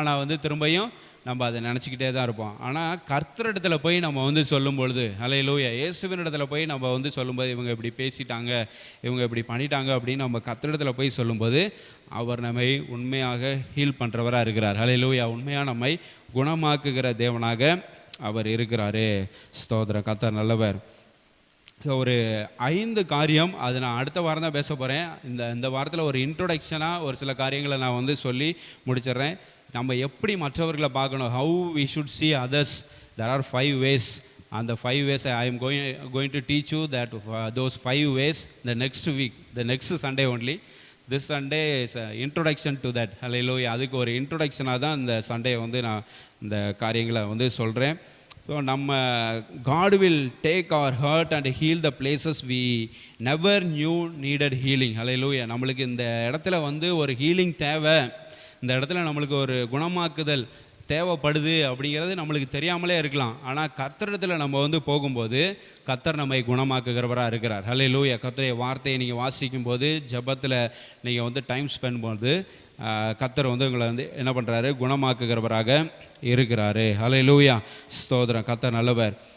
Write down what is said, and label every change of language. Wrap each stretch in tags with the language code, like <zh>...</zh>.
<ta>ஆனால் வந்து திரும்பியும் நம்ம அதை நினச்சிக்கிட்டே தான் இருப்போம். ஆனால் கர்த்தரிடத்தில் போய் நம்ம வந்து சொல்லும் பொழுது, ஹல்லேலூயா, இயேசுவின் இடத்துல போய் நம்ம வந்து சொல்லும்போது, இவங்க இப்படி பேசிட்டாங்க, இவங்க இப்படி பண்ணிட்டாங்க அப்படின்னு நம்ம கர்த்தரிடத்தில் போய் சொல்லும்போது அவர் நம்மை உண்மையாக ஹீல் பண்ணுறவராக இருக்கிறார். ஹல்லேலூயா. உண்மையாக நம்மை குணமாக்குகிற தேவனாக அவர் இருக்கிறாரு. ஸ்தோத்திரம். கர்த்தர் நல்லவர். ஒரு 5 காரியம், அது நான் அடுத்த வாரம் தான் பேச போகிறேன். இந்த வாரத்தில் ஒரு இன்ட்ரோடக்ஷனாக ஒரு சில காரியங்களை நான் வந்து சொல்லி முடிச்சிடுறேன். நம்ம எப்படி மற்றவர்களை பார்க்கணும்,</ta> <en>how we should see others. There are 5 ways. And the 5 ways I am going to teach you that those 5 ways the next week, the next Sunday only. This Sunday is an introduction to that. Hallelujah.</en> <ta>அதுக்கு ஒரு இன்ட்ரோடக்ஷனாக தான் இந்த Sunday வந்து நான் இந்த காரியங்களை வந்து சொல்கிறேன். ஸோ நம்ம</ta> <en>God will take our hurt and heal the places we never knew needed healing. Hallelujah.</en> <ta>நம்மளுக்கு இந்த இடத்துல வந்து ஒரு ஹீலிங் தேவை, இந்த இடத்துல நம்மளுக்கு ஒரு குணமாக்குதல் தேவைப்படுது அப்படிங்கிறது நம்மளுக்கு தெரியாமலே இருக்கலாம். ஆனால் கர்த்தரிடத்தில் நம்ம வந்து போகும்போது கர்த்தர் நம்மை குணமாக்குகிறவராக இருக்கிறார். ஹல்லேலூயா. கர்த்தருடைய வார்த்தையை நீங்கள் வாசிக்கும் போது, ஜெபத்தில் நீங்கள் வந்து டைம் ஸ்பெண்ட் பண்ணும்போது கர்த்தர் வந்து உங்களை வந்து என்ன பண்ணுறாரு, குணமாக்குகிறவராக இருக்கிறாரு. ஹல்லேலூயா. ஸ்தோத்திரம். கர்த்தர் நல்லவர்.</ta>